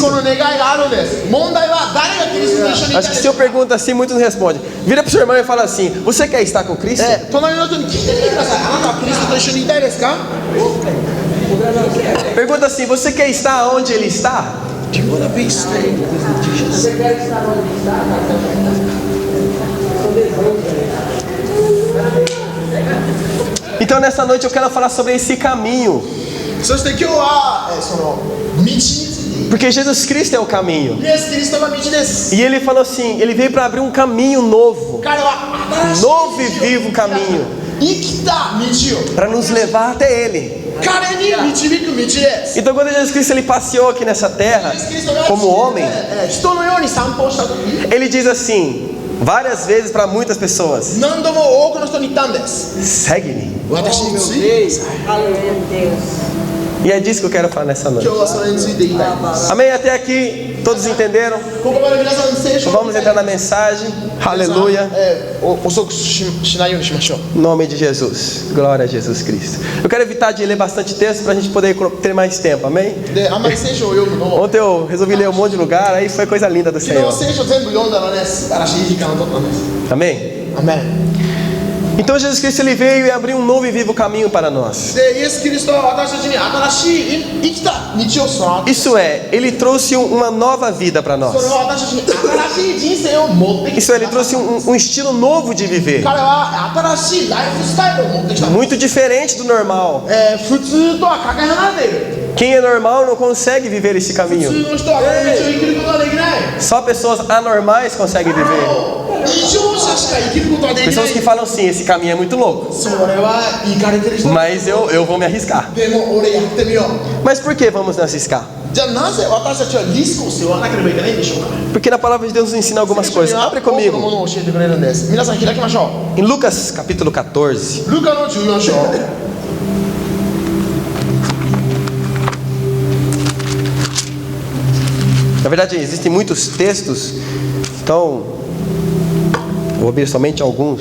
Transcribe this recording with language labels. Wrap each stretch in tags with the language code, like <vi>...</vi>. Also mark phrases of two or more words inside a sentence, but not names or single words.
<ja>の願いがあるんです。問題は誰がキリストと一緒にいたい</ja> <pt>Acho</pt> <ja>で</ja> <pt>que</pt> <ja>す</ja> <pt>se eu</pt> <ja>か。</ja> <pt>pergunto assim, muitos não respondem. Vira para o seu irmão e fala assim: você quer estar com Cristo?</pt> <ja>隣の人に聞いてみてください。あなたはキリストと一緒にいたいですか。</ja> <pt>Pergunta assim: você quer estar onde Ele está?</pt> <en>Do you wanna be staying with Jesus?</en> <pt>Então nessa noite eu quero falar sobre esse caminho.</pt> <ja>そして今日はその道について</ja> <pt>Porque Jesus Cristo é o caminho.</pt> <ja>イエス・キリストが道です。</ja> <pt>E Ele falou assim: Ele veio para abrir um caminho novo.</pt> <ja>彼は新しい</ja> <pt>Novo e vivo caminho.</pt> <ja>生きた道を</ja> <pt>Para nos levar até Ele.</pt> <ja>彼に導く道です。</ja> <pt>Então quando Jesus Cristo ele passeou aqui nessa terra</pt> <ja>イエス・キリストが</ja> <pt>como homem,</pt> <ja>人のように散歩をした時</ja> <pt>Ele diz assim várias vezes para muitas pessoas:</pt> <ja>何度も多くの人に言ったんです。</ja> <pt>segue-me.</pt> <ja>私についてください。</ja> <pt>E é disso que eu quero falar nessa noite.</pt> <ja>今日はそれについて言いたいです。</ja> <pt>Amém? Até aqui, todos entenderam?</pt> <ja>ここまで皆さん聖書を</ja> <pt>Vamos entrar na mensagem. Aleluia.</pt> <ja>遅くしないようにしましょう。</ja> <pt>Em nome de Jesus. Glória a Jesus Cristo. Eu quero evitar de ler bastante texto para a gente poder ter mais tempo. Amém?</pt> <ja>で、あんまり聖書を読むのを</ja> <pt>Ontem eu resolvi ler um monte de lugar, aí foi coisa linda do</pt> <ja>昨</ja> <pt>Senhor.</pt> <ja>日聖書全部読んだらね、素晴らしい時間を取ったんです。</ja> <pt>Amém?</pt> <ja>アメン。</ja> <pt>Então Jesus Cristo ele veio e abriu um novo e vivo caminho para nós.</pt> <ja>で、イエス・キリストは私たちに新しい生きた道を備わって、</ja> <pt>Isso é, ele trouxe uma nova vida para</pt> <ja>それ</ja> <pt>nós.</pt> <ja>は私たちに新しい人生を持ってき</ja> <pt>Isso é,</pt> <ja>た。</ja> <pt>ele trouxe um estilo novo de viver.</pt> <ja>彼は新しいライフスタイルを持ってきた。</ja> <pt>Muito diferente do normal.</pt> <ja>普通とはかけ離れている。</ja> <pt>Quem é normal não consegue viver esse</pt> <ja>普</ja> <pt>caminho.</pt> <ja>通の人はこの道を生きることはできない。</ja> <pt>Só pessoas anormais conseguem viver.</pt> <ja>異常者しか生きることはできな</ja> <pt>Pessoas</pt> <ja>い。</ja> <pt>que falam assim: esse caminho é muito louco.</pt> <ja>それはイかれてる人。</ja> <pt>Mas eu vou me arriscar.</pt> <ja>でも俺やってみよう。</ja> <pt>Mas por que vamos nos arriscar?</pt> <ja>じゃあなぜ私たちはリスクを背負わなければいけないんでしょうか。</ja> <pt>Porque na palavra de Deus nos ensina algumas</pt> <ja>聖書に</ja> <pt>coisas.</pt> <ja>は</ja> <pt>Abre</pt> <ja>多くの</ja> <pt>comigo.</pt> <ja>ものを教えてくれるんです。皆さん開きましょ</ja> <pt>Em Lucas capítulo 14.</pt> <ja>う。ルカの14章。</ja> <pt>Na verdade, existem muitos textos, então vou abrir somente alguns.</pt>